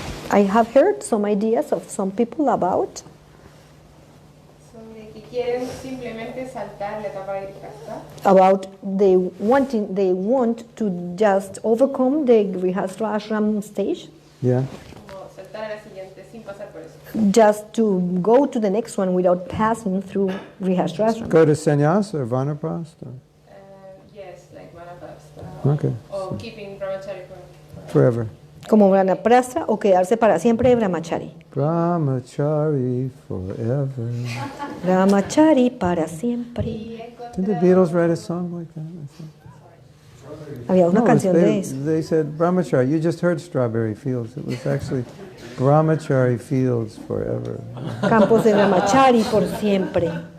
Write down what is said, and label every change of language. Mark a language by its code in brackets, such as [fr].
[en] I have heard some ideas of some people about [es] que quieren simplemente saltar la etapa de grihastha. [en] they want to just overcome the Grihastha Ashram stage. Yeah. [es] Como saltar a la siguiente sin pasar por eso. [en] Just to go to the next one without passing through Grihastha Ashram. Go to sannyas or vanaprastha. Yes, like vanaprastha. Okay. Or keeping brahmachari Forever. [es] Como Vanaprastha o quedarse para siempre de Brahmachari. [en] Brahmachari forever. [es] Brahmachari para siempre. [en] Did the Beatles write a song like that? [es] Había una canción de eso. [en] They said Brahmachari. You just heard Strawberry Fields. It was actually Brahmachari Fields forever. [es] Campos de Brahmachari por siempre.